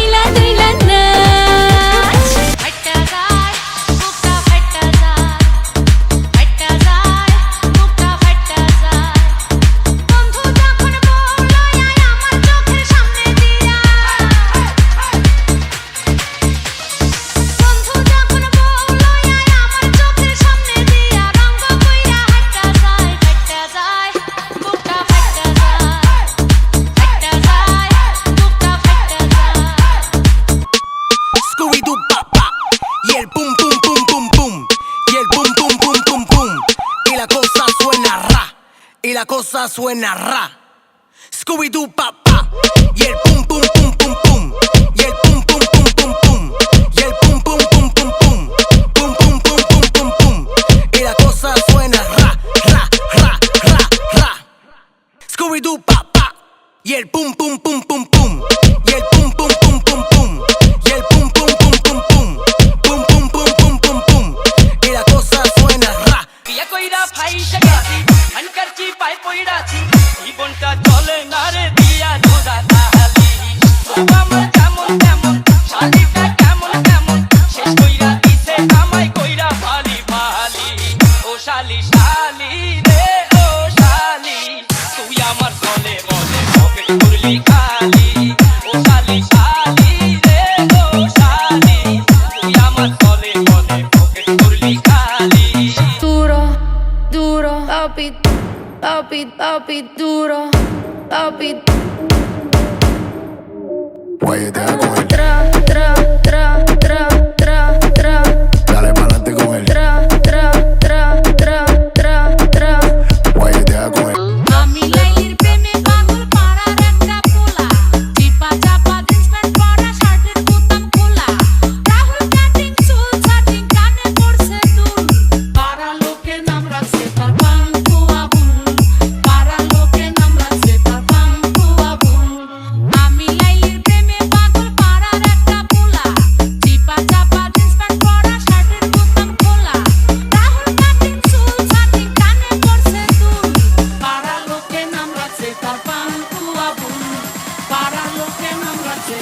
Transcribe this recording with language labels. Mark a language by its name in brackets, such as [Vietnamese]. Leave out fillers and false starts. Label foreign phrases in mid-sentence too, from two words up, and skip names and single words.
[Bangla] নাচ ফাটা যায় বুকটা ফাটা যায় ফাটা যায় বুকটা ফাটা যায় বন্ধু যখন বলল আমার চোখের সামনে দিয়া বন্ধু যখন বলল আমার চোখের সামনে দিয়া রঙ কইরা হাঁটা যায় বুকটা ফাটা যায় ফাটা যায় বুকটা ফাটা যায় [Spanish] Scooby-Doo pop pop y el pum pum pum pum pum y el pum pum pum pum pum y la cosa suena ra y la cosa suena ra. Scooby-Doo pop pop y el pum pum pum pum pum y el pum pum pum pum pum y el pum pum pum pum pum pum pum pum pum pum pum y la cosa suena ra ra ra ra ra. Scooby-Doo pop pop y el pum pum pum pum pum y el pum pum pum pum pum y el pum pum pum pum pum pum pum pum pum pum pum y la cosa suena ra. [Bangla] বিয়া কইরা ফাইসা গেছি আনকারছি পাই পইড়াছি জীবনটা চলে না রে দিয়া ধোদা তাহালি ও আমার কেমন কেমন শালিটা কেমন কেমন শেষ কইরা দিছে আমায় কইরা ফালি ফালি ও শালি শালি রে ও শালি তুই আমার চলে বলে পকেট করলি খালি ও শালি শালি রে ও শালি তুই আমার চলে বলে পকেট করলি খালি [Spanish] duro, duro, papi, papi, papi, duro, papi. Guayetea con él, Tra, tra, tra, tra, tra, tra, dale pa'lante con él. tra, tra, tra, tra, tra, tra. Guayetea con él. [Bangla] আমি লাইলির প্রেমে পাগল পাড়ার একটা পোলা চিপা চাপা [English] jeans pant [Bangla] পরা শার্টের বোতাম খোলা রাহুল কাটিং চুল ছাটিং কানে পড়ছে দুল পাড়া লোকে নাম রাখছে তার পাঙ্কু আবুল পাড়া লোকে নাম রাখছে তার পাঙ্কু আবুল আমি লাইলির প্রেমে পাগল পাড়ার একটা পোলা চিপা চাপা [English] jeans pant [Bangla] পরা শার্টের বোতাম খোলা রাহুল কাটিং চুল ছাটিং কানে পড়ছে দুল পাড়া লোকে নাম রাখছে তার পাঙ্কু আবুল পাড়া লোকে নাম রাখছে তার